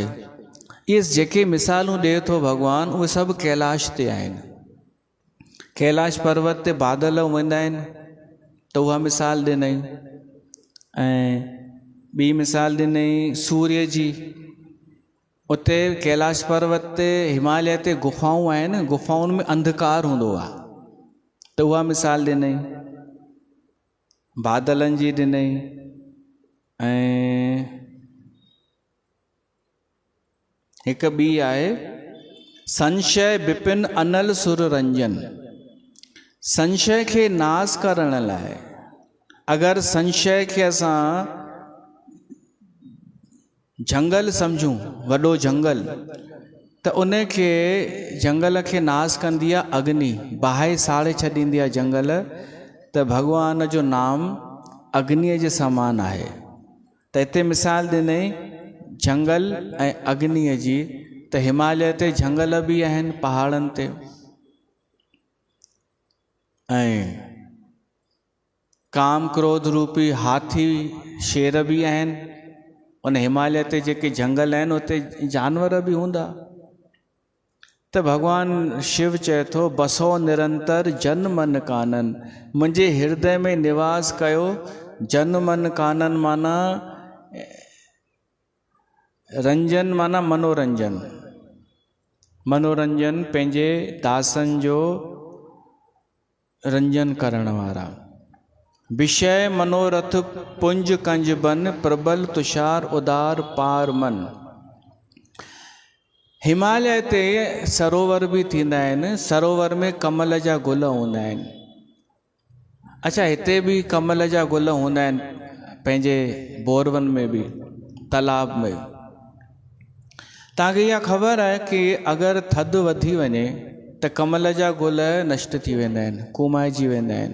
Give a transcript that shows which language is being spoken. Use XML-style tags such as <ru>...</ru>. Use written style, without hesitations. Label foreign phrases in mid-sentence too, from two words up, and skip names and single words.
<sd>इहे जेके मिसालूं ॾिए थो भॻवानु, उहे सभु कैलाश ते आहिनि। कैलाश पर्वत ते बादल वेंदा आहिनि, त उहा मिसाल ॾिनई। ऐं ॿी मिसाल ॾिनई सूर्य जी। उते कैलाश पर्वत ते, हिमालय ते गुफ़ाऊं आहिनि, गुफ़ाउनि में अंधकार हूंदो आहे, त उहा मिसाल ॾिनई। बादलनि जी ॾिनई। ऐं हिकु ॿी आहे,</sd> <awa>संशय विपिन अनल सुर रंजन।</awa> <sd>संशय खे नाश करण लाइ, अगरि संशय खे असां जंगल सम्झूं, वॾो जंगल, त उन खे जंगल खे नाश कंदी आहे अग्नि, बाहि साड़े छॾींदी आहे जंगल। त भॻवान जो नाम अग्नीअ जे समान आहे। त हिते मिसाल ॾिनई जंगल ऐं अग्नीअ जी। त हिमालय ते जंगल बि आहिनि, पहाड़नि ते, ऐं काम क्रोध रूपी हाथी शेर बि आहिनि। उन हिमालय ते जेके जंगल आहिनि, उते जानवर बि हूंदा। त भॻवानु शिव चए थो,</sd> <awa>बसो निरंतर जन मन कानन,</awa> <sd>मुंहिंजे हृदय में निवास कयो।</sd> <awa>जन मन कानन</awa> <sd>माना रंजन, माना मनोरंजन। मनोरंजन पंहिंजे दासनि जो रंजन करण वारा।</sd> <awa>विषय मनोरथ पुंज कंज बन, प्रबल तुषार उदार पार मन।</awa> <sd>हिमालय ते सरोवर बि थींदा आहिनि, सरोवर में कमल जा गुल हूंदा आहिनि। अच्छा, हिते बि कमल जा गुल हूंदा आहिनि, पंहिंजे बोरवन में बि, तालाब में। तव्हांखे इहा ख़बर आहे कि अगरि थधि वधी वञे त कमल जा गुल नष्ट थी वेंदा आहिनि, कुमाइजी वेंदा आहिनि।</sd>